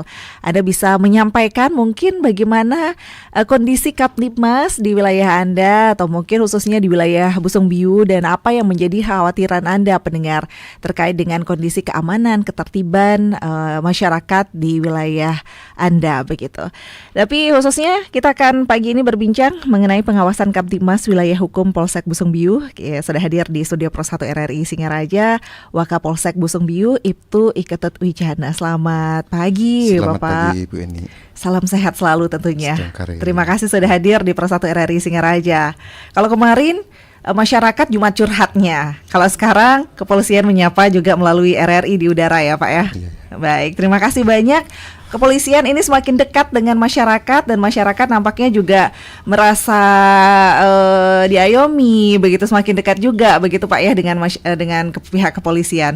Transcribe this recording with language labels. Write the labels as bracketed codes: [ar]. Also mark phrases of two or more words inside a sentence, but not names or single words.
[id] Anda bisa menyampaikan mungkin bagaimana kondisi Kaptimas di wilayah Anda atau mungkin khususnya di wilayah Busung Biu dan apa yang menjadi khawatiran Anda pendengar terkait dengan kondisi keamanan, ketertiban masyarakat di wilayah Anda begitu. Tapi khususnya kita akan pagi ini berbincang mengenai pengawasan Kaptimas wilayah hukum Polsek Busung Biu. Ya, sudah hadir di studio Pro 1 RRI Singaraja, Wakapolsek Busung Biu, Ibtu Iketut Wijana. Selamat pagi, Selamat Bapak. pagi, Bu Eni. Salam sehat selalu tentunya. Terima kasih sudah hadir di Pro 1 RRI Singaraja. Kalau kemarin masyarakat Jumat curhatnya. Kalau sekarang kepolisian menyapa juga melalui RRI di udara ya Pak ya. Iya. Baik, terima kasih banyak. Kepolisian ini semakin dekat dengan masyarakat dan masyarakat nampaknya juga merasa diayomi, begitu semakin dekat juga begitu Pak ya dengan pihak kepolisian.